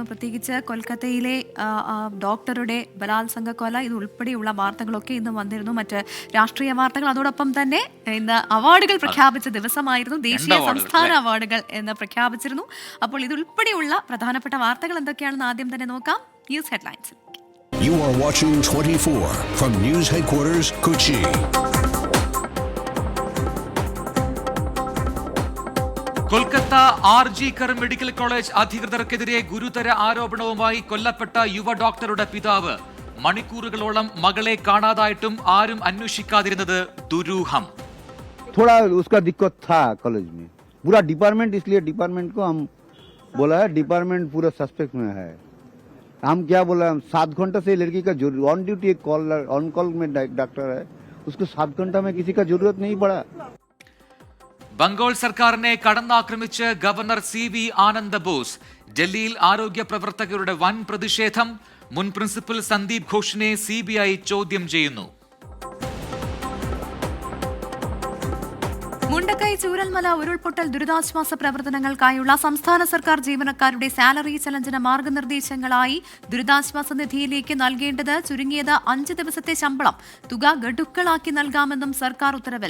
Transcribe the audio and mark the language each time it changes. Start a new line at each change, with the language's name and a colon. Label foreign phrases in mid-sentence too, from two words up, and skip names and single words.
Malayalam: പ്രത്യേകിച്ച് കൊൽക്കത്തയിലെ ഡോക്ടറുടെ ബലാത്സംഗ കൊല ഇതുൾപ്പെടെയുള്ള വാർത്തകളൊക്കെ ഇന്ന് വന്നിരുന്നു. മറ്റ് രാഷ്ട്രീയ വാർത്തകൾ, അതോടൊപ്പം തന്നെ ഇന്ന് അവാർഡുകൾ പ്രഖ്യാപിച്ച ദിവസമായിരുന്നു. ദേശീയ സംസ്ഥാന അവാർഡുകൾ എന്ന് പ്രഖ്യാപിച്ചിരുന്നു. അപ്പോൾ ഇതുൾപ്പെടെയുള്ള പ്രധാനപ്പെട്ട വാർത്തകൾ എന്തൊക്കെയാണെന്ന് ആദ്യം തന്നെ നോക്കാം.
English: News Headlines. You are watching 24 from News Headquarters, Kochi.
Malayalam: കൊൽക്കത്ത ആർജിക്കർ മെഡിക്കൽ കോളേജ് അധികൃതർക്കെതിരെ ഗുരുതര ആരോപണവുമായി കൊല്ലപ്പെട്ട യുവ ഡോക്ടറുടെ പിതാവ്. മണിക്കൂറുകളോളം മകളെ കാണാതായിട്ടും ആരും അന്വേഷിക്കാതിരുന്നത് ദുരൂഹം.
Hindi: थोड़ा उसका दिक्कत था कॉलेज में, पूरा डिपार्टमेंट, इसलिए डिपार्टमेंट को हम बोला है, डिपार्टमेंट पूरा सस्पेक्ट में है. हम क्या बोला, 7 घंटा से लड़की का
English: on duty on call
Hindi: में डॉक्टर है, उसको 7 घंटा में किसी का जरूरत नहीं पड़ा.
Malayalam: ബംഗാൾ സർക്കാരിനെ കടന്നാക്രമിച്ച് ഗവർണർ CV ആനന്ദ ബോസ്. ഡൽഹിയിൽ ആരോഗ്യ പ്രവർത്തകരുടെ വൻ പ്രതിഷേധം. മുൻ പ്രിൻസിപ്പൽ സന്ദീപ് ഘോഷിനെ CBI ചോദ്യം ചെയ്യുന്നു. മുണ്ടക്കൈ ചൂരൽമല ഉരുൾപൊട്ടൽ ദുരിതാശ്വാസ പ്രവർത്തനങ്ങൾക്കായുള്ള സംസ്ഥാന സർക്കാർ ജീവനക്കാരുടെ
English: salary challenge
Malayalam: മാർഗനിർദ്ദേശങ്ങളായി ദുരിതാശ്വാസ നിധിയിലേക്ക് നൽകേണ്ടത് ചുരുങ്ങിയത് 5 ദിവസത്തെ ശമ്പളം തുക ഗഡുക്കളാക്കി നൽകാമെന്നും സർക്കാർ ഉത്തരവിൽ.